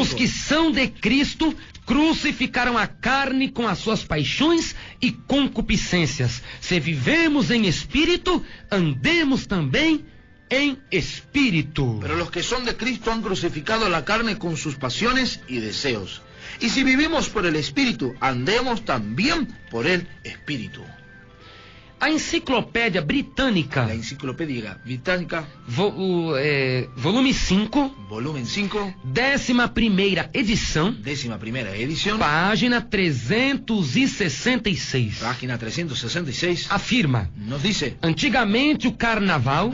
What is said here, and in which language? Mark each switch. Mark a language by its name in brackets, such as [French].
[Portuguese] os que são de Cristo crucificaram a carne com as suas paixões e concupiscências. Se vivemos em espírito, andemos também em espírito. [Spanish] Pero los que son de Cristo han crucificado la carne con sus pasiones y deseos. Y si vivimos por el Espíritu, andemos también por el Espíritu. [Portuguese] A enciclopédia britânica, [Spanish] La enciclopedia británica, [Portuguese] volume 5, [Spanish] volumen 5, [Portuguese] 11ª edição, [Spanish] 11ª edición, [Portuguese] página 366, [Spanish] página 366, [Portuguese] afirma: [Spanish] nos dice: [Portuguese] antigamente o carnaval